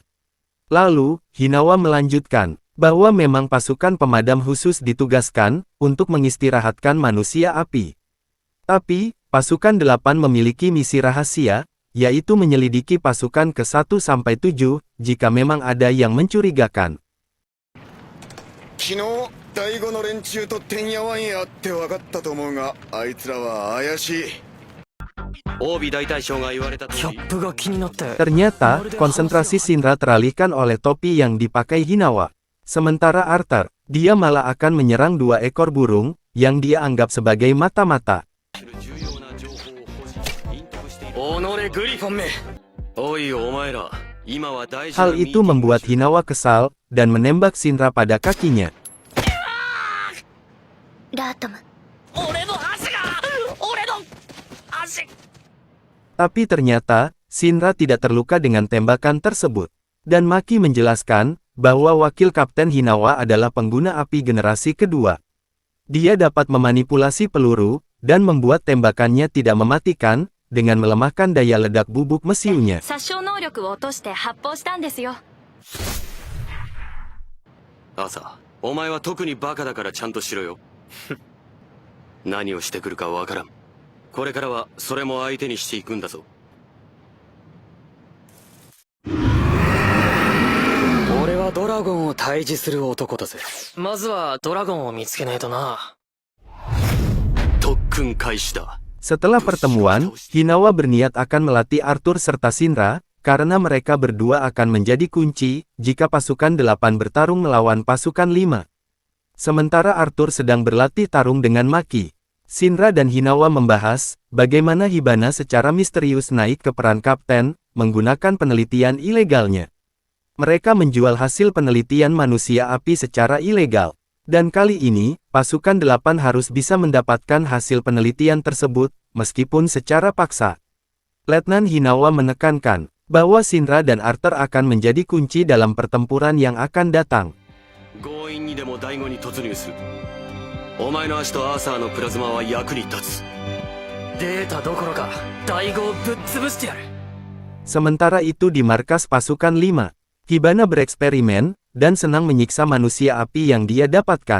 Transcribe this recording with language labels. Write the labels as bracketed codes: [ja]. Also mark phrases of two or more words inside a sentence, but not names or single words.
[id] Lalu, Hinawa melanjutkan bahwa memang pasukan pemadam khusus ditugaskan untuk mengistirahatkan manusia api. Tapi, pasukan 8 memiliki misi rahasia, yaitu menyelidiki pasukan ke-1-7 jika memang ada yang mencurigakan. [ja] 昨日第5の連中とてんやわんやって分かったと思うが、あいつらは怪しい。 Obi大大将が言われた通り。 [id] Ternyata, konsentrasi Shinra teralihkan oleh topi yang dipakai Hinawa. Sementara Arthur, dia malah akan menyerang 2 ekor burung, yang dia anggap sebagai mata-mata. [ja] おのれグリフォンめ。おいお前ら、今は大事な [id] Hal [ja] ミーテ [id] itu [ja] ィング [id] membuat Hinawa kesal, dan menembak Shinra pada kakinya. [ja] ラートム。俺の足が俺の足。 [id] Tapi ternyata, Shinra tidak terluka dengan tembakan tersebut. Dan Maki menjelaskan, bahwa wakil Kapten Hinawa adalah pengguna api generasi kedua. Dia dapat memanipulasi peluru, dan membuat tembakannya tidak mematikan, dengan melemahkan daya ledak bubuk mesiunya. [ja] 殺傷能力を落として発砲したんですよ。朝、お前は特にバカだからちゃんとしろよ。何をしてくるかわからん。これからはそれも相手にしていくんだぞ。俺はドラゴンを退治する男だぜ。まずはドラゴンを見つけねえとな。特訓開始だ。 [id] Setelah pertemuan, Hinawa berniat akan melatih Arthur serta Shinra, karena mereka berdua akan menjadi kunci, jika pasukan 8 bertarung melawan pasukan 5. Sementara Arthur sedang berlatih tarung dengan Maki. Shinra dan Hinawa membahas, bagaimana Hibana secara misterius naik ke peran kapten, menggunakan penelitian ilegalnya. Mereka menjual hasil penelitian manusia api secara ilegal. Dan kali ini, pasukan 8 harus bisa mendapatkan hasil penelitian tersebut, meskipun secara paksa. Letnan Hinawa menekankan, bahwa Shinra dan Arthur akan menjadi kunci dalam pertempuran yang akan datang. [ja] 強引にでも第5に突入する。お前の足とアーサーのプラズマは役に立つ。データどころか第5をぶっ潰してやる。 [id] Sementara itu di markas pasukan 5, Hibana bereksperimen, dan senang menyiksa manusia api yang dia dapatkan.